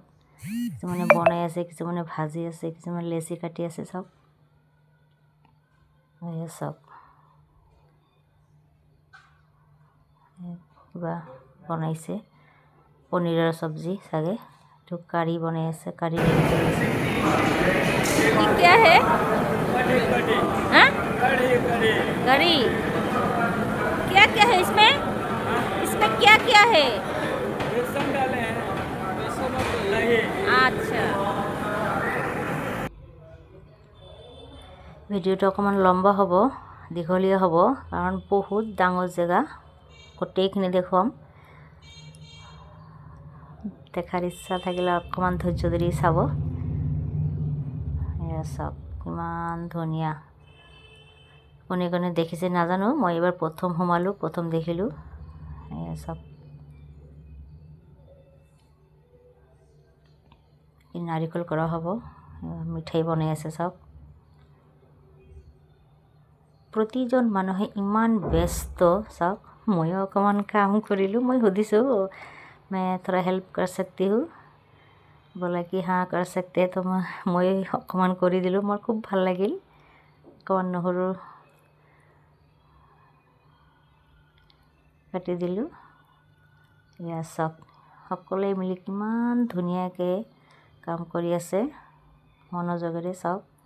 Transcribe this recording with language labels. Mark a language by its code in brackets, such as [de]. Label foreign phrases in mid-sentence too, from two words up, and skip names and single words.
[as] কিছুমানে বনাই আছে, কিছুমানে ভাজি আছে, কিছুমানে লেচি কাটি আছে চাওক। এয়া চাওক কিবা বনাইছে, পনীৰৰ চব্জি চাগে। এইটো কাৰী বনাই আছে, কাৰী ৰেডি কৰি আছে। [hi] ये क्या है? हाँ? करी। क्या क्या है इसमें? इसमें क्या क्या है? बेसन डाले हैं, बेसन और दही। अच्छा। [as] ভিডিঅ'টো অকণমান লম্বা হ'ব, দীঘলীয়া হ'ব, কাৰণ বহুত ডাঙৰ জেগা। গোটেইখিনি দেখুৱাম। দেখাৰ ইচ্ছা থাকিলে অকণমান ধৈৰ্য ধৰি চাব। এয়া চাওক কিমান ধুনীয়া। কোনে কোনে দেখিছে নাজানো, মই এইবাৰ প্ৰথম সোমালোঁ, প্ৰথম দেখিলোঁ। এয়া চাওক নাৰিকল কৰা হ'ব, মিঠাই বনাই আছে চাওক। প্ৰতিজন মানুহে ইমান ব্যস্ত চাওক। ময়ো অকণমান কাম কৰিলোঁ। মই সুধিছোঁ [hi] मैं थोड़ा हेल्प कर सकती हूँ, बोला कि हाँ कर सकते हैं। [as] तो মই অকণমান কৰি দিলোঁ। মোৰ খুব ভাল লাগিল। অকণমান নহৰু কাটি দিলোঁ। এয়া চাওক সকলোৱে মিলি কিমান ধুনীয়াকৈ কাম কৰি আছে মনোযোগেৰে চাওক।